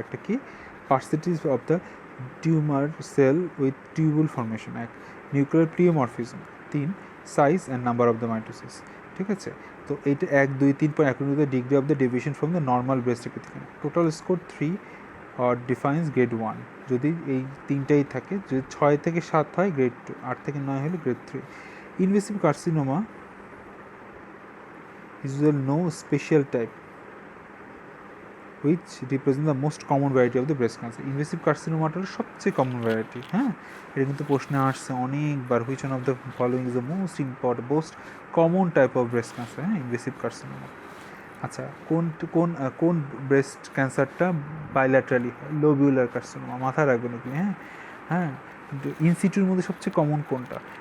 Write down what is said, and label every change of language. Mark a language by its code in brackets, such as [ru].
[bn] একটা কি, [en] Percentage of the tumour cell with tubule formation, এক nuclear pleomorphism, 3 size and number of the mitosis. [bn] ঠিক আছে, তো এইটা [en] 1, 2, 3.1 degree of the deviation from the normal breast epithelium. [bn] Total score 3 or defines grade 1। যদি এই তিনটাই থাকে, যদি 6 থেকে 7 হয় গ্রেড 2, 8 থেকে 9 হলে grade 3। [en] Invasive carcinoma is usually no special type which represent the most common variety of the breast cancer. [bn] Invasive কার্সিনোমাটা হলো সবচেয়ে কমন ভ্যারাইটি। হ্যাঁ, এটা কিন্তু প্রশ্নে আসছে অনেকবার, [en] Which one of the following is the most common type of breast cancer. [bn] হ্যাঁ, invasive carcinoma. আচ্ছা, কোন ব্রেস্ট ক্যান্সারটা বাইল্যাটারালি হয়? লোবিউলার কার্সিনোমা, মাথায় রাখবেন আপনি। হ্যাঁ, ইনসিটিউর মধ্যে সবচেয়ে কমন কোনটা?